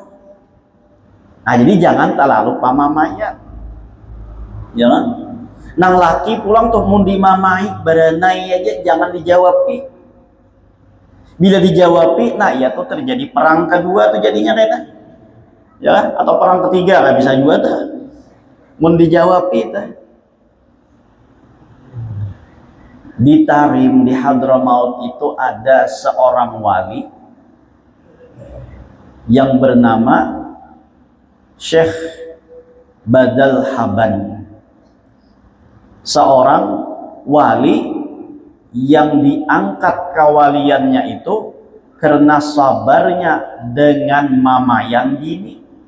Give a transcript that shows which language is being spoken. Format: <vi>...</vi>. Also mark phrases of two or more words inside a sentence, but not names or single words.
<bjn>Nah jadi jangan terlalu pamamaya ya kan. Nang laki pulang tuh mun dimamai berenai aja jangan dijawab. Bila dijawabi, nah ya tuh terjadi perang kedua tuh jadinya kayaknya, ya atau perang ketiga nggak bisa juga tuh, mun dijawabi tuh.</bjn> <id>Di Tarim di Hadramaut itu ada seorang wali yang bernama Syekh Badal Haban, seorang wali yang diangkat kewaliannya itu karena sabarnya dengan mamayan gini.</id>